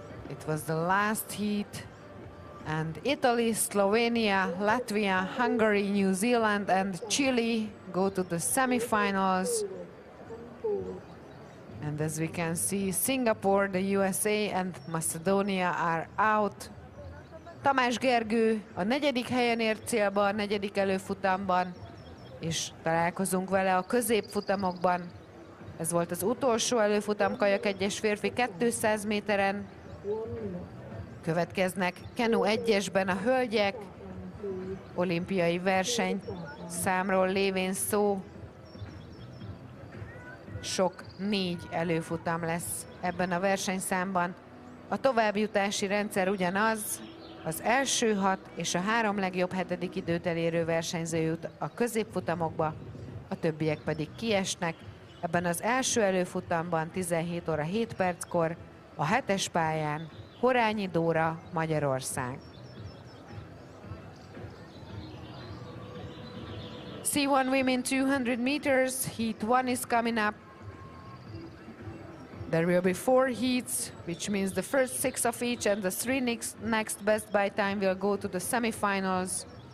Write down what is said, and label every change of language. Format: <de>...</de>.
<en>It was the last heat, and Italy, Slovenia, Latvia, Hungary, New Zealand and Chile go to the semifinals. And as we can see, Singapore, the USA and Macedonia are out.</en> <hu>Tamás Gergő a 4. helyen ért célba, a 4. előfutamban, és találkozunk vele a középfutamokban. Ez volt az utolsó előfutam kajak 1-es férfi 200 méteren. Következnek Canoe 1-esben a hölgyek, olimpiai verseny számról lévén szó. Sok 4 előfutam lesz ebben a versenyszámban. A továbbjutási rendszer ugyanaz, az első 6 és a 3 legjobb 7. időt elérő versenyző jut a középfutamokba, a többiek pedig kiesnek. Ebben az első előfutamban 17 óra 7 perckor a 7-es pályán Horányi Dóra, Magyarország.</hu> <en>C1 women 200 meters, heat 1 is coming up. There will be 4 heats, which means the first 6 of each and the 3 next best by time will go to the semifinals.</en>